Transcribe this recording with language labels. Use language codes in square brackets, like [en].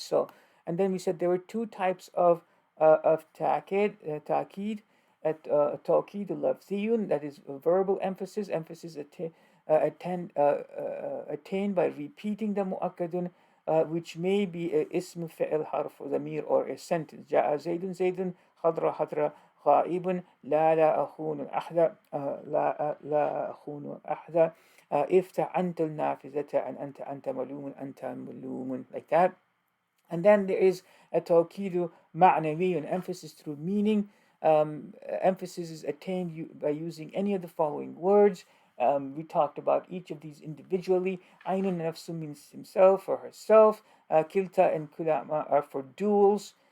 [en] So, and then we said there were 2 types of ta'kid, ta'kid, ta'kid lafziyun, that is verbal emphasis attained by repeating the mu'akkadun, which may be a ism fi'il harf or zamir or a sentence. [ar] Ja'a zaydun zaydun, khadra khadra, غائب لا أخون أحدا لا أخون أحدا افتح أنت النافذة أنت ملوم أنت ملوم, like that. [en] And then there is a tawkidu ma'nawi, an emphasis through meaning. Emphasis is attained by using any of the following words. We talked about each of these individually. Ainun nafsu means himself or herself. Kilta and kulama are for duels.